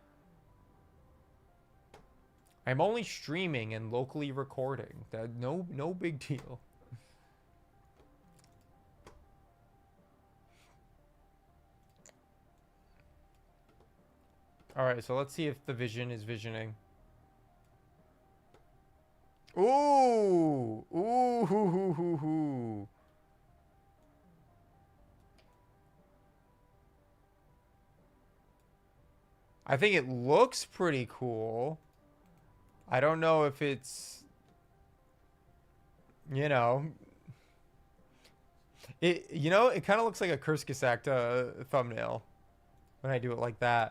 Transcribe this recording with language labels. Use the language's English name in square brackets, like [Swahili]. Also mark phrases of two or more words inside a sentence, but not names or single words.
[English] I'm only streaming and locally recording. That no big deal. All right, so let's see if the vision is visioning. Ooh, ooh, hoo, hoo, hoo, hoo. I think it looks pretty cool. I don't know if it's, you know, it kind of looks like a Kurskisak thumbnail when I do it like that.